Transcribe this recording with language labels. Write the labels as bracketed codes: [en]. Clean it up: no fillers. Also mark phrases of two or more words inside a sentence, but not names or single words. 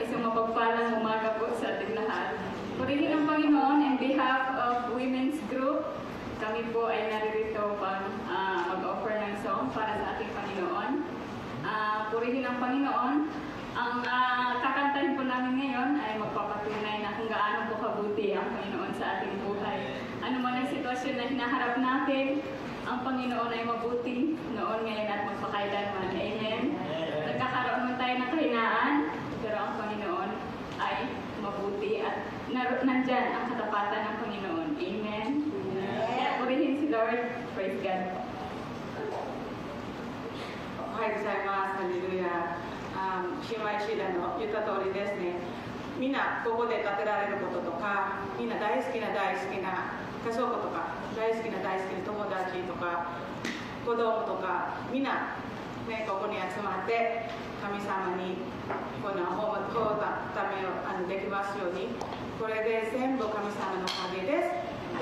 [tl] Isang mapagpalang umaga po sa ating lahat. Purihin ang Panginoon [en] on behalf of Women's Group. [tl] Kami po ay naririto pang mag-offer ng song para sa ating Panginoon. Purihin ang Panginoon. Ang kakantahin po namin ngayon ay magpapatunay na kung gaano po kabuti ang Panginoon sa ating buhay. Ano man ang sitwasyon na hinaharap natin, ang Panginoon ay mabuti noon, ngayon at magpakailanman. Amen. Nagkakaroon man tayo ng kahinaan, pero ang Panginoon ay mabuti at nandyan ang katapatan ng Panginoon. Amen. Kaya purihin si Lord. [en] Praise God. [ja] おはようございます。ハレルヤ。姉妹シーラの言った通りですね。みんなここで建てられることとか、みんな大好きな家族とか、大好きな友達とか、子供とか、みんな、ね、ここに集まって神様にこのためをできますように、これで全部神様のおかげです。